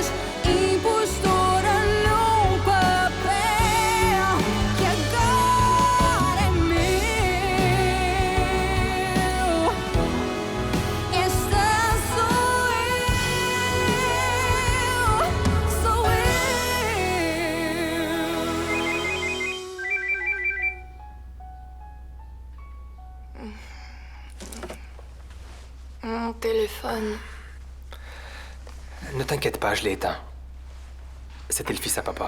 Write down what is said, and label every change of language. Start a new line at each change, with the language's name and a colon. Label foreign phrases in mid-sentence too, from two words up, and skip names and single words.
Portuguese: Impostora num papel que agora é meu. Esta sou eu.
French: Mon téléphone. Ne t'inquiète pas, je l'ai éteint. C'était le fils à papa.